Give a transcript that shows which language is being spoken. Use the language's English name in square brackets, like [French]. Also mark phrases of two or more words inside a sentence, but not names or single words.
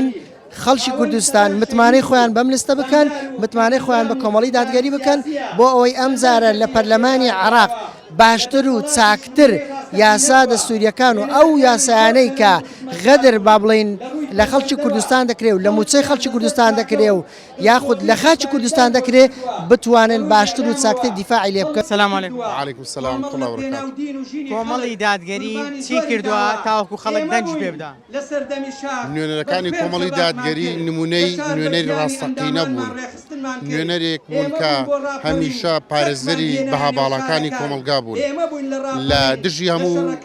[Central Kurdish] خەڵکی کوردستان متمانەی خۆیان بەم لستە بکەن متمانەی خۆیان بە کۆمەڵی دادگەری بکەن بۆ ئەوەی ئەم جارە لە پەرلەمانی عێراق باشتر و چاکتر یاسا دەستوریەکان و ئەو یاسایانەی کە غەدر با بڵین لە خەڵکی کوردستان دەکرێت و لە موچەی خەڵکی کوردستان دەکرێت و یاخود لە خاچی کوردستان دەکرێت بتوانن باشتر و چاکتر دیفاعی لێ بکەن. [Arabic] سلام علیکم. وعلیکم السلام ورحمة الله وبركاته. [Central Kurdish] کۆمەڵی دادگەری چی کردووە تاوەکو خەڵک دەنج پێ بدەن؟ نوێنەرەکانی کۆمەڵی دادگەری نمونەی نوێنەری ڕاستەقینە بوون نوێنەرێک بوون کە هەمیشە پارێزەری بەها باڵەکانی کۆمەلگا بوون لە دژی هەموو